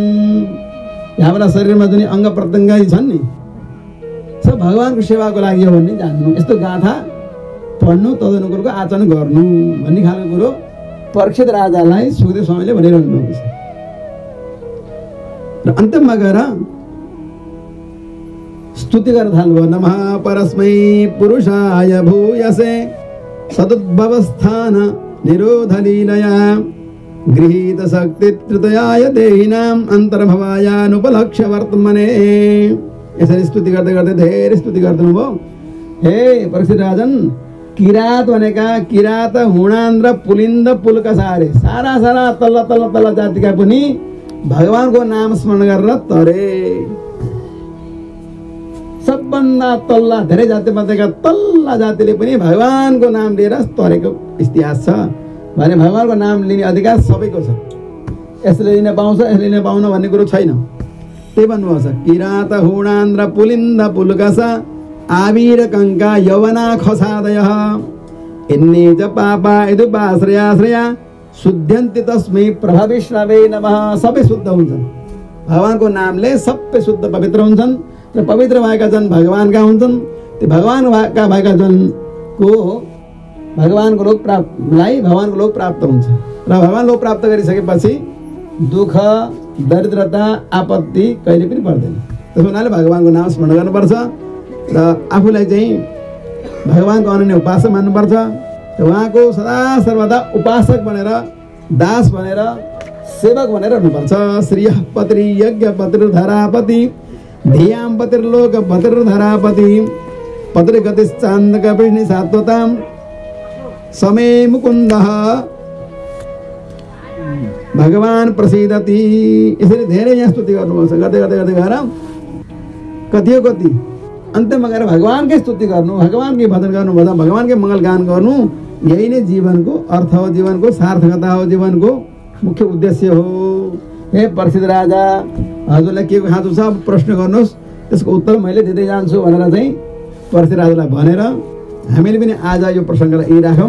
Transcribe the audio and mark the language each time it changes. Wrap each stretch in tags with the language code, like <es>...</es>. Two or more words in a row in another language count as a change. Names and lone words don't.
<ne>हाम्रा शरीरमा जुन अङ्ग प्रत्यङ्ग छन् नि, सब भगवानको सेवाको लागि हो भन्ने जान्नु। यस्तो गाथा पढ्नु, तदनुकूलको आचरण गर्नु भन्ने खालको कुरो परीक्षित राजालाई सुखदेव स्वामीले भनिरहनु भएको छ। र अन्त्यमा गएर स्तुति गर्न थाल्नुभयो।</ne> <sa>नमः परस्मै पुरुषाय भूयसे सदुद्भवस्थान निरोध लीलया गृहीत शक्ति तृतीयाय देहिनाम अन्तर्भवायानुपलक्ष्य वर्तमने।</sa> <ne>यसरी स्तुति गर्दै गर्दै धेरै स्तुति गर्दै भयो। हे परीक्षित राजन, किरात भनेका किरात, हुणान र पुलिन्द पुल्कसारे, सारा तल्ला जातिका पनि भगवानको नाम स्मरण गरेर तरे। सबभन्दा तल्ला धेरै जाति मध्येका तल्ला जातिले पनि भगवानको नाम लिएर तरेको इतिहास छ भने भगवानको नाम लिने अधिकार सबैको छ। यसले लिन पाउँछ, यसले लिन पाउन भन्ने कुरो छैन। त्यही भन्नुभएको छ।</ne> <sa>किरात हुणान र पुलिन्द पुल्कसा आविर कङ्का यवना खसादय इन्नी च पापा इदुपाश्रया शुद्ध्यन्ति तस्मै प्रभविष्णवे नमः।</sa> <ne>सबै शुद्ध हुन्छन् भगवानको नामले, सबै शुद्ध पवित्र हुन्छन् र पवित्र भएका जन भगवानका हुन्छन्। त्यो भगवानका भएका जनको भगवानको लोक प्राप्त हुन्छ र भगवान लोक प्राप्त गरिसकेपछि दुःख दरिद्रता आपत्ति कहिले पनि पर्दैन। त्यसो हुनाले भगवानको नाम स्मरण गर्नुपर्छ र आफूलाई चाहिँ भगवानको अनन्य उपासक मान्नुपर्छ। उहाँको सदा सर्वदा उपासक बनेर, दास बनेर, सेवक बनेर हुनुपर्छ।</ne> <sa>श्रीयः पत्री यज्ञ पतिर्धरापति धियां पतिर्लोक पतिर्धरापति पतिर्गतिश्चान्दक विष्णु सात्वतां समे मुकुन्दः भगवान प्रसिद्धति।</sa> <ne>यसरी धेरै यहाँ स्तुति गर्नुपर्छ। गर्दै गर्दै गर्दै गएर कति हो कति अन्त्यमा गएर भगवानकै स्तुति गर्नु, भगवानकै भजन गर्नु, भगवानकै मङ्गलगान गर्नु। यही नै जीवनको अर्थ हो, जीवनको सार्थकता हो, जीवनको मुख्य उद्देश्य हो। हे प्रसिद्ध राजा, हजुरलाई के खाँचो छ प्रश्न गर्नुहोस्, त्यसको उत्तर मैले दिँदै जान्छु भनेर चाहिँ प्रसिद्ध राजालाई भनेर हामीले पनि आज यो प्रसङ्गलाई यही राखौँ।</ne>